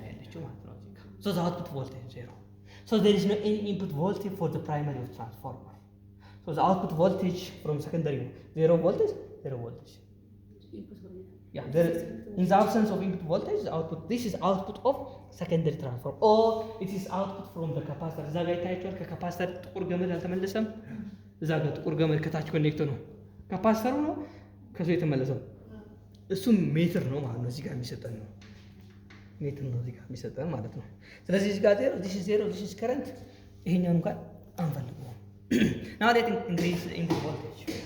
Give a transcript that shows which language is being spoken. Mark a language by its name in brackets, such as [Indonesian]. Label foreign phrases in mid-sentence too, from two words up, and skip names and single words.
[English] So the output voltage is 0. So there is no any input voltage for the primary of transformer. So the output voltage from secondary 0 voltage. Yeah, in the absence of input voltage, output. This is output of secondary transformer, or it is output from the capacitor. [Amharic] እዛ ጋር ይታያችኋል። ከካፓሲተር ጥቁር ገመድ አልተመለሰም። እዛ ጋር ጥቁር ገመድ ከታች ኮኔክት ነው። ካፓሲተሩ ነው ከሱ የተመለሰው። እሱም ሜትር ነው ማለት ነው። እዚህ ጋር የሚሰጠን ነው ሜትር ነው እዚህ ጋር የሚሰጠን ማለት ነው። ስለዚህ እዚህ ጋር ዜሮ [English] this is current። [Amharic] ይሄኛው እንኳን አንፈልገውም። [English] Now let increase the input voltage.